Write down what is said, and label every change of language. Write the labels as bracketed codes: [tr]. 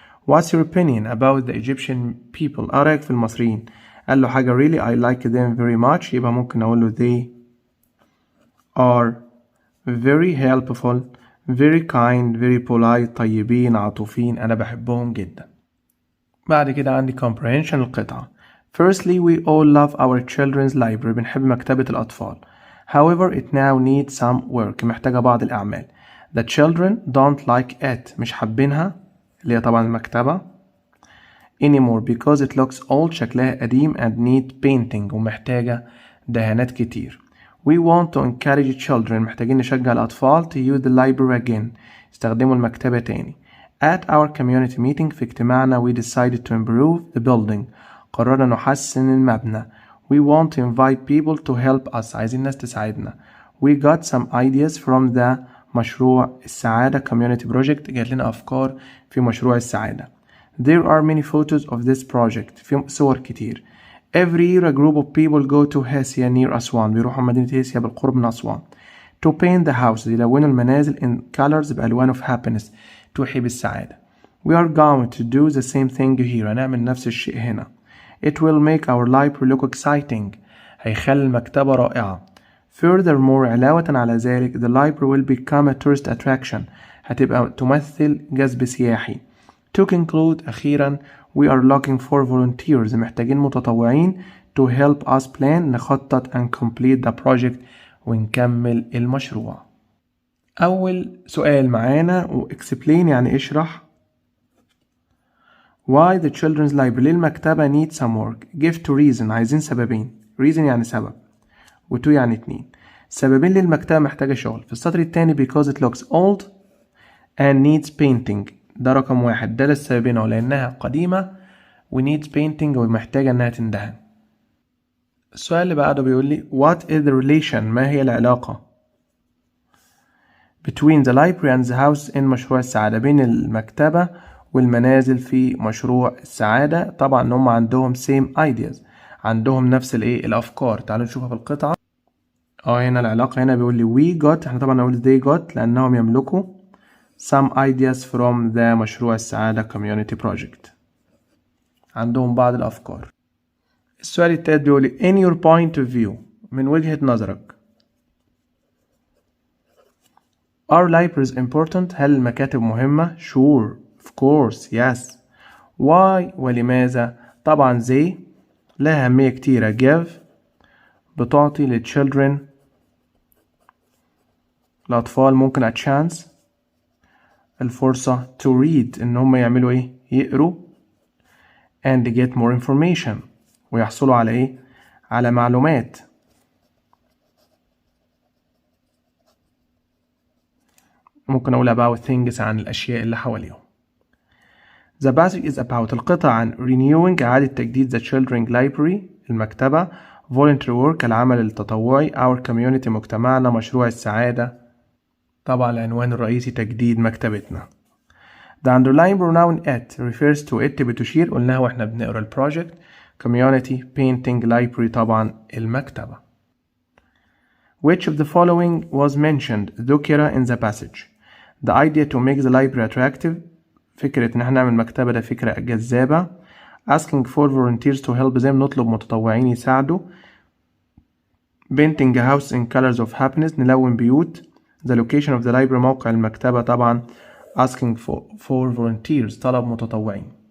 [en] What's your opinion about the Egyptian people. [ar] رأيك في المصريين. قال له حاجة. [en] really I like them very much. [ar] يبقى ممكن أقول له [en] they are very helpful, very kind, very polite. [ar] طيبين عاطفين. أنا بحبهم جدا. بعد كده عندي comprehension القطعة. [en] Firstly, we all love our children's library. [ar] بنحب مكتبة الأطفال. [en] However, it now needs some work. [ar] محتاجة بعض الأعمال. [en] The children don't like it. [ar] مش حابينها اللي هي طبعا المكتبة [en] anymore because it looks old. [ar] شكلها قديم [en] and need painting. [ar] ومحتاجة دهانات كتير. [en] We want to encourage children. [ar] محتاجين نشجع الأطفال [en] to use the library again. [ar] يستخدموا المكتبة تاني. [en] At our community meeting [ar] في اجتماعنا [en] we decided to improve the building. [ar] قررنا نحسن المبنى. [en] We want to invite people to help us. [ar] عايزين ناس تساعدنا. [en] We got some ideas from the مشروع السعادة community project. [ar] جات لنا أفكار في مشروع السعادة. [en] There are many photos of this project. [ar] في صور كتير. [en] Every year a group of people go to Hesia near Aswan. [ar] بيروحوا مدينة هيسيا بالقرب من أسوان. [en] To paint the houses. [ar] يلونوا المنازل [en] in colors [ar] بألوان [en] of happiness. [ar] توحي بالسعادة. [en] We are going to do the same thing here. [ar] هنعمل نفس الشيء هنا. [en] It will make our library look exciting. [ar] هيخلي المكتبة رائعة. [en] Furthermore [ar] علاوة على ذلك [en] the library will become a tourist attraction. [ar] هتبقى تمثل جذب سياحي. [en] To conclude أخيرا we are looking for volunteers. [ar] محتاجين متطوعين [en] to help us plan. [ar] نخطط [en] and complete the project [ar] ونكمل المشروع. أول سؤال معانا و explain يعني اشرح. [en] Why the children's library. [ar] ليه المكتبة [en] need some work. Give to reason. [ar] عايزين سببين. reason يعني سبب و to يعني 2. سببين ليه المكتبة محتاجة شغل. في السطر التاني [en] because it looks old and needs painting. [ar] ده رقم واحد، ده للسببين، لأنها قديمة و [en] needs painting [ar] ومحتاجة إنها تندهن. السؤال اللي بعده بيقول لي [en] what is the relation، [ar] ما هي العلاقة [en] between the library and the house in [ar] مشروع السعادة، بين المكتبة والمنازل في مشروع السعادة. طبعا هم عندهم [en] same ideas، [ar] عندهم نفس الأفكار. تعالوا نشوفها في القطعة. هنا العلاقة، هنا بيقول لي [en] we got، [ar] احنا طبعا نقول [en] they got [ar] لأنهم يملكوا [en] some ideas from the [ar] مشروع السعادة [en] community project، [ar] عندهم بعض الأفكار. السؤال التالت بيقول لي in your point of view، من وجهة نظرك. [en] Are libraries important؟ [ar] هل المكاتب مهمة؟ [en] Sure, of course, yes. [ar] Why؟ ولماذا؟ طبعا they لها أهمية كتيرة. give بتعطي للchildren، الأطفال، ممكن [en] a chance، [ar] الفرصة [en] to read، [ar] إن هم يعملوا يقروا [en] and get more information، [ar] ويحصلوا على على معلومات. ممكن أقول [en] about things، [ar] عن الأشياء اللي حواليهم. [en] The passage is about، [ar] القطعة عن [en] renewing، [ar] إعادة تجديد [en] the children's library، المكتبة، voluntary work، [ar] العمل التطوعي، [en] our community، مجتمعنا، مشروع السعادة. [ar] طبعا العنوان الرئيسي تجديد مكتبتنا. [en] The underlying pronoun at refers to it، [ar] بتشير، قلناها واحنا بنقرا البروجكت. [en] community، painting، library، طبعا المكتبة. Which of the following was mentioned، ذكر in the passage. The idea to make the library attractive، [ar] فكرة ان احنا نعمل مكتبة، ده فكرة جذابة. [en] Asking for volunteers to help them، [ar] نطلب متطوعين يساعدوا. [en] Painting a house in colors of happiness، [ar] نلون بيوت. [en] The location of the library، [ar] موقع المكتبة، [en] طبعا asking for volunteers، [ar] طلب متطوعين.